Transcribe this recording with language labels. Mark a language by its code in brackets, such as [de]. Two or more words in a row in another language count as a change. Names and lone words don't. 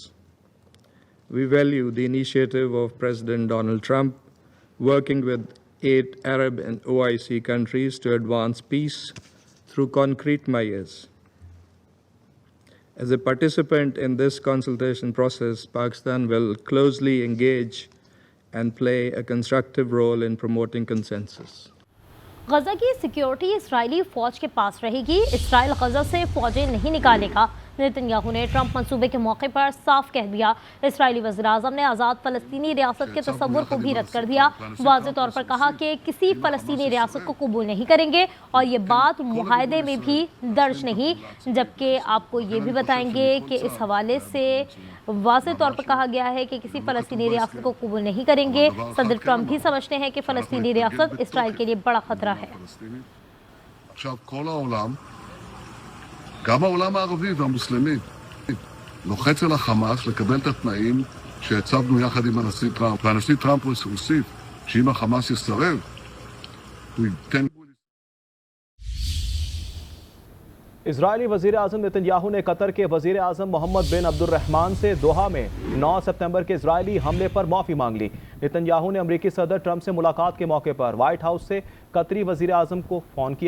[en] We value the initiative of President Donald Trump working with 8 Arab and OIC countries to advance peace through concrete measures. As a participant in this consultation process, Pakistan will closely engage and play a constructive role in promoting consensus. [ur] غزہ کی سیکیورٹی اسرائیلی فوج کے پاس رہے گی. اسرائیل غزہ سے فوجیں نہیں نکالے گا. نیتن یاہو نے ٹرمپ منصوبے کے موقع پر صاف کہہ دیا. اسرائیلی وزیر اعظم نے آزاد فلسطینی ریاست کے تصور کو بھی رد کر دیا. واضح طور پر کہا کہ کسی فلسطینی ریاست کو قبول نہیں کریں گے اور یہ بات معاہدے میں بھی درج نہیں. جبکہ آپ کو یہ بھی بتائیں گے کہ اس حوالے سے واضح طور پر کہا گیا ہے کہ کسی فلسطینی ریاست کو قبول نہیں کریں گے. صدر ٹرمپ بھی سمجھتے ہیں کہ فلسطینی ریاست اسرائیل کے لیے بڑا خطرہ ہے. [he] עכשיו כל העולם, גם העולם הערבי והמוסלמי, לוחץ על החמאס לקבל את התנאים שהצבנו יחד עם הנשיא טראמפ. והנשיא טראמפ הוסיף שאם החמאס יסרב, הוא ייתן... [ur] اسرائیلی وزیر اعظم نیتن یاہو نے قطر کے وزیر اعظم محمد بن عبد الرحمان سے دوحہ میں 9 سپتمبر کے اسرائیلی حملے پر معافی مانگ لی. نیتن یاہو نے امریکی صدر ٹرمپ سے ملاقات کے موقع پر وائٹ ہاؤس سے قطری وزیر اعظم کو فون کیا.